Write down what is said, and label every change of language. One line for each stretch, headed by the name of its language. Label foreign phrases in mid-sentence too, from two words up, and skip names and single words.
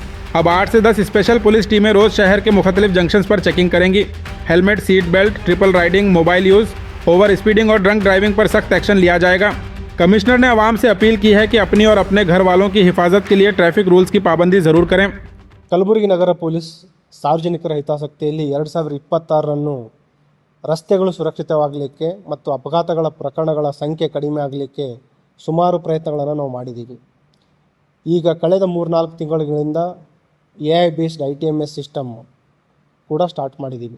Hindi: अब 8 से 10
English: special police
Hindi: टीमें रोज शहर के मुख्तलिफ जंक्शंस पर चेकिंग करेंगी।
English: helmet, seat belt, triple riding, mobile use, over speeding
Hindi: और
English: drunk driving
Hindi: पर सख्त एक्शन लिया जाएगा। कमिश्नर ने आवाम से अपील की है कि अपनी और अपने घर वालों की हिफाजत के लिए
English: traffic rules
Hindi: की पाबंदी ज़रूर करें।
Kannada: ಕಲಬುರಗಿ ನಗರ ಪೊಲೀಸ್ ಸಾರ್ವಜನಿಕರ ಹಿತಾಸಕ್ತಿಯಲ್ಲಿ 2026 ರಸ್ತೆಗಳು ಸುರಕ್ಷಿತವಾಗಲಿಕ್ಕೆ ಮತ್ತು ಅಪಘಾತಗಳ ಪ್ರಕರಣಗಳ ಸಂಖ್ಯೆ ಕಡಿಮೆ ಆಗಲಿಕ್ಕೆ ಸುಮಾರು ಪ್ರಯತ್ನಗಳನ್ನು ನಾವು ಮಾಡಿದ್ದೀವಿ. ಈಗ ಕಳೆದ 3-4 ತಿಂಗಳುಗಳಿಂದ
English: AI based ITMS system
Kannada: ಕೂಡ ಸ್ಟಾರ್ಟ್ ಮಾಡಿದ್ದೀವಿ.